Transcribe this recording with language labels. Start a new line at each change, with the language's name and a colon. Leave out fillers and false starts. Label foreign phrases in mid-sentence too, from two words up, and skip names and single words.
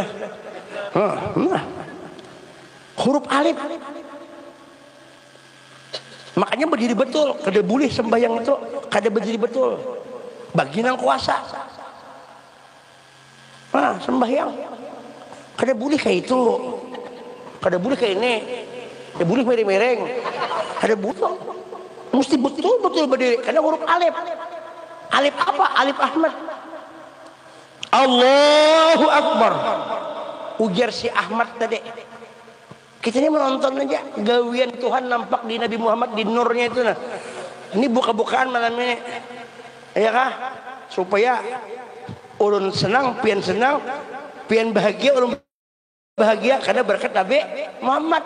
Banjar: Nah, huruf alif makanya berdiri betul, kada boleh sembahyang itu kada berdiri betul bagi nang kuasa. Nah, sembahyang kada boleh kayak itu, kada boleh kayak ini, kada boleh mereng-mereng, kada boleh, mesti betul-betul berdiri karena huruf alif.
Indonesian: Alif apa? Alif Ahmad.
Arabic: Allahu Akbar,
Banjar: ujar si Ahmad tadi.
Indonesian: Kita ini menonton aja gawian Tuhan nampak di Nabi Muhammad, di nurnya itu. Nah, ini buka-bukaan malam ini, ya kah?
Banjar: Supaya ulun senang, pian bahagia, ulun bahagia karena berkat Nabi Muhammad.